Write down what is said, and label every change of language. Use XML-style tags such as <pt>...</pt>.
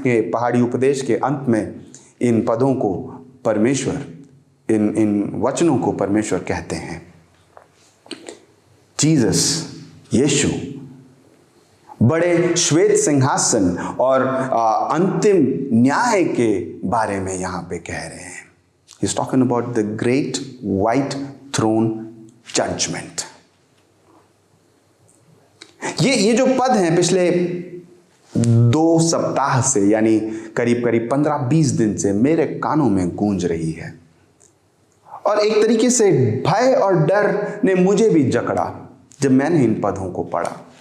<hi>पहाड़ी उपदेश के अंत में इन पदों को परमेश्वर, इन वचनों को परमेश्वर कहते हैं। जीसस, यीशु बड़े श्वेत सिंहासन और अंतिम न्याय के बारे में यहां पे कह रहे हैं।</hi> <en>He's talking about the great white throne judgment.</en> <hi>ये जो पद हैं पिछले 2 सप्ताह से, यानी करीब 15-20 दिन से मेरे कानों में गूंज रही है। और एक तरीके से भय और डर ने मुझे भी जकड़ा जब मैंने इन पदों को पढ़ा।</hi>